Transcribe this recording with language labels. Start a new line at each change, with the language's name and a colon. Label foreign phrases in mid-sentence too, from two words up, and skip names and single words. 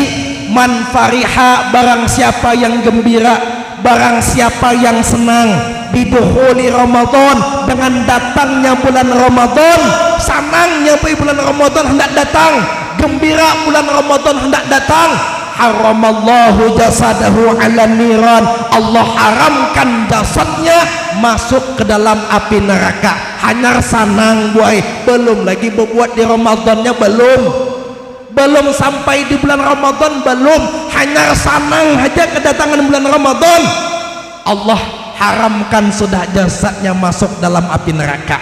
Arabic: من فرح,
Indonesian: barang siapa yang gembira, barang siapa yang senang
Arabic: بدخول رمضان,
Indonesian: dengan datangnya bulan Ramadan, senangnya bulan Ramadan hendak datang, gembira bulan Ramadan hendak datang,
Arabic: حرم الله جسده على النار,
Indonesian: Allah haramkan jasadnya masuk ke dalam api neraka. Hanya senang buai, belum lagi berbuat di Ramadannya, belum sampai di bulan Ramadan, belum, hanya senang aja kedatangan bulan Ramadan, Allah haramkan sudah jasadnya masuk dalam api neraka.